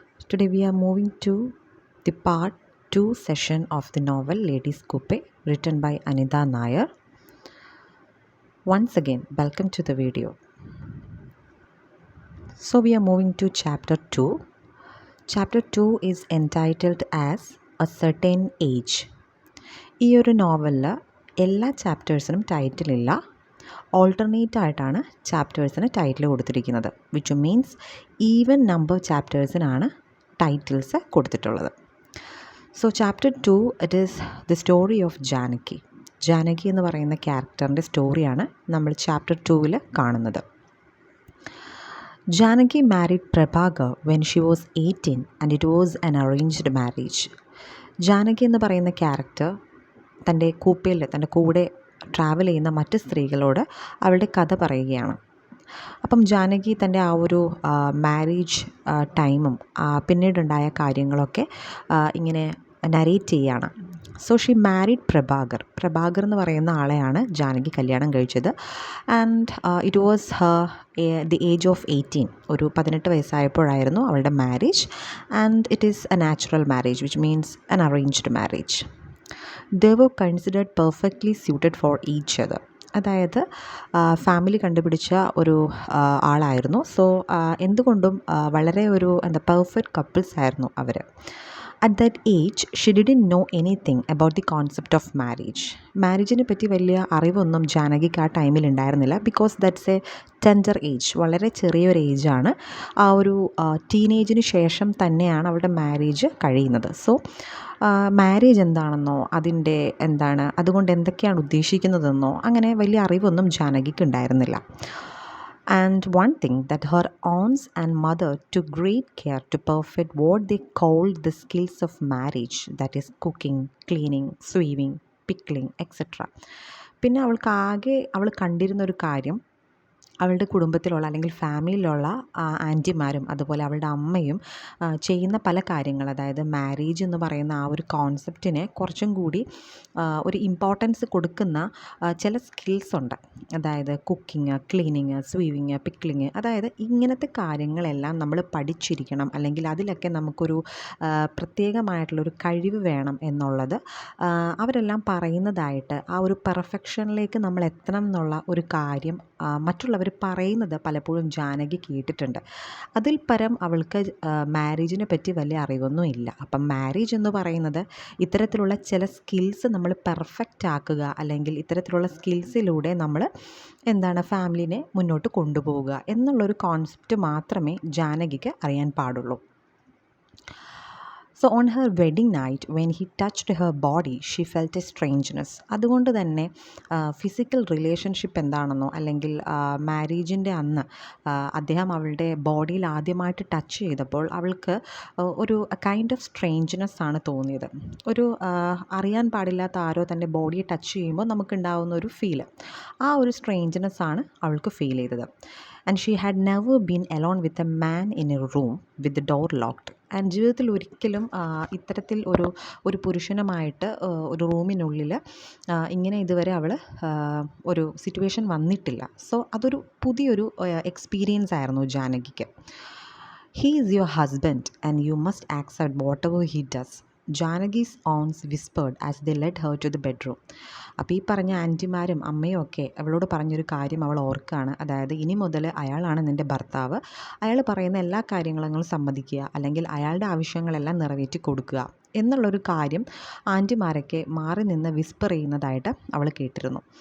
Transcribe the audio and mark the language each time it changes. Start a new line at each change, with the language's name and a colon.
English: Today we are moving to the part 2 session of the novel Ladies Coupe, written by Anita Nair. Once again, welcome to the video. So we are moving to chapter 2. Chapter 2 is entitled as A Certain Age.
Malayalam: ഈ ഒരു നോവലിൽ എല്ലാ ചാപ്റ്റേഴ്സിനും ടൈറ്റിലില്ല. Alternate ആയിട്ടാണ് ചാപ്റ്റേഴ്സിന് title കൊടുത്തിരിക്കുന്നത്,
English: which means
Malayalam: even number ചാപ്റ്റേഴ്സിനാണ് titles കൊടുത്തിട്ടുള്ളത്.
English: So chapter 2 it is the story of Janaki.
Malayalam: Janaki എന്ന് പറയുന്ന ക്യാരക്ടറിൻ്റെ സ്റ്റോറിയാണ് നമ്മൾ ചാപ്റ്റർ 2 കാണുന്നത്.
English: Janaki married Prabhakar when she was 18 and it was an arranged marriage.
Malayalam: Janaki എന്ന് പറയുന്ന ക്യാരക്ടർ തൻ്റെ കൂടെ ട്രാവൽ ചെയ്യുന്ന മറ്റ് സ്ത്രീകളോട് അവളുടെ കഥ പറയുകയാണ്. അപ്പം ജാനകി തൻ്റെ ആ ഒരു മാരേജ് ടൈമും പിന്നീടുണ്ടായ കാര്യങ്ങളൊക്കെ ഇങ്ങനെ നരേറ്റ് ചെയ്യുകയാണ്.
English: so she married
Malayalam: പ്രഭാകർ എന്ന് പറയുന്ന ആളെയാണ് ജാനകി കല്യാണം കഴിച്ചത്.
English: and it was the age of 18,
Malayalam: ഒരു 18 വയസ്സായപ്പോഴായിരുന്നു അവളുടെ marriage.
English: And it is a natural marriage which means an arranged marriage. They were considered perfectly suited for each other.
Malayalam: അതായത് ഫാമിലി കണ്ടുപിടിച്ച ഒരു ആളായിരുന്നു. സോ എന്തുകൊണ്ടും വളരെ ഒരു പെർഫെക്റ്റ് കപ്പിൾസ് ആയിരുന്നു അവർ.
English: At that age, she didn't know anything about the concept of marriage.
Malayalam: മാരേജിനെ പറ്റി വലിയ അറിവൊന്നും ജാനകിക്ക് ആ ടൈമിൽ ഉണ്ടായിരുന്നില്ല.
English: because that's a tender age,
Malayalam: വളരെ ചെറിയൊരു ഏജാണ്. ആ ഒരു ടീനേജിന് ശേഷം തന്നെയാണ് അവരുടെ മാരേജ് കഴിയുന്നത്. സോ മാരേജ് എന്താണെന്നോ അതിൻ്റെ അതുകൊണ്ട് എന്തൊക്കെയാണ് ഉദ്ദേശിക്കുന്നതെന്നോ അങ്ങനെ വലിയ അറിവൊന്നും ജാനകിക്ക് ഉണ്ടായിരുന്നില്ല.
English: And one thing that her aunts and mother took great care to perfect what they called the skills of marriage, that is cooking, cleaning, sewing, pickling, etc.
Malayalam: പിന്നെ അവൾ കണ്ടിരുന്ന ഒരു കാര്യം, അവളുടെ കുടുംബത്തിലുള്ള അല്ലെങ്കിൽ ഫാമിലിയിലുള്ള ആൻറ്റിമാരും അതുപോലെ അവളുടെ അമ്മയും ചെയ്യുന്ന പല കാര്യങ്ങൾ, അതായത് മാരേജ് എന്ന് പറയുന്ന ആ ഒരു കോൺസെപ്റ്റിനെ കുറച്ചും കൂടി ഒരു ഇമ്പോർട്ടൻസ് കൊടുക്കുന്ന ചില സ്കിൽസ് ഉണ്ട്. അതായത് കുക്കിങ്, ക്ലീനിങ്, സ്വീവിങ്, പിക്ലിങ്, അതായത് ഇങ്ങനത്തെ കാര്യങ്ങളെല്ലാം നമ്മൾ പഠിച്ചിരിക്കണം, അല്ലെങ്കിൽ അതിലൊക്കെ നമുക്കൊരു പ്രത്യേകമായിട്ടുള്ളൊരു കഴിവ് വേണം എന്നുള്ളത് അവരെല്ലാം പറയുന്നതായിട്ട്, ആ ഒരു പെർഫെക്ഷനിലേക്ക് നമ്മൾ എത്തണം എന്നുള്ള ഒരു കാര്യം മറ്റുള്ളവർ പറയുന്നത് പലപ്പോഴും ജാനകി കേട്ടിട്ടുണ്ട്. അതിൽ പരം അവൾക്ക് മാരേജിനെ പറ്റി വലിയ അറിവൊന്നും ഇല്ല. അപ്പം മാരേജ് എന്ന് പറയുന്നത് ഇത്തരത്തിലുള്ള ചില സ്കിൽസ് നമ്മൾ പെർഫെക്റ്റ് ആക്കുക, അല്ലെങ്കിൽ ഇത്തരത്തിലുള്ള സ്കിൽസിലൂടെ നമ്മൾ ഫാമിലിനെ മുന്നോട്ട് കൊണ്ടുപോവുക എന്നുള്ളൊരു കോൺസെപ്റ്റ് മാത്രമേ ജാനകിക്ക് അറിയാൻ പാടുള്ളൂ.
English: So on her wedding night, when he touched her body, she felt a strangeness.
Malayalam: അതുകൊണ്ട് തന്നെ ഫിസിക്കൽ റിലേഷൻഷിപ്പ് എന്താണെന്നോ അല്ലെങ്കിൽ മാരേജിൻ്റെ അന്ന് അദ്ദേഹം അവളുടെ ബോഡിയിൽ ആദ്യമായിട്ട് ടച്ച് ചെയ്തപ്പോൾ അവൾക്ക് ഒരു കൈൻഡ് ഓഫ് സ്ട്രേഞ്ച്നെസ് ആണ് തോന്നിയത്. ഒരു അറിയാൻ പാടില്ലാത്ത ആരോ തൻ്റെ ബോഡിയെ ടച്ച് ചെയ്യുമ്പോൾ നമുക്കുണ്ടാകുന്ന ഒരു ഫീല്, ആ ഒരു സ്ട്രേഞ്ച്നെസ് ആണ് അവൾക്ക് ഫീൽ ചെയ്തത്.
English: And she had never been alone with a man in a room with the door locked.
Malayalam: And ജീവിതത്തിൽ ഒരിക്കലും ഇത്തരത്തിൽ ഒരു പുരുഷനുമായിട്ട് ഒരു റൂമിനുള്ളിൽ ഇങ്ങനെ ഇതുവരെ അവൾ ഒരു സിറ്റുവേഷൻ വന്നിട്ടില്ല. സോ അതൊരു പുതിയൊരു എക്സ്പീരിയൻസ് ആയിരുന്നു ജാനകിക്ക്.
English: He is your husband and you must accept whatever he does, Janaki's aunts whispered as they led her to the bedroom.
Malayalam: അപ്പോൾ ഈ പറഞ്ഞ ആൻറ്റിമാരും അമ്മയും ഒക്കെ അവളോട് പറഞ്ഞൊരു കാര്യം അവൾ ഓർക്കുകയാണ്. അതായത് ഇനി മുതൽ അയാളാണ് നിൻ്റെ ഭർത്താവ്, അയാൾ പറയുന്ന എല്ലാ കാര്യങ്ങളും സമ്മതിക്കുക, അല്ലെങ്കിൽ അയാളുടെ ആവശ്യങ്ങളെല്ലാം നിറവേറ്റി കൊടുക്കുക എന്നുള്ളൊരു കാര്യം ആൻറ്റിമാരൊക്കെ മാറി നിന്ന് വിസ്പർ ചെയ്യുന്നതായിട്ട് അവൾ കേട്ടിരുന്നു.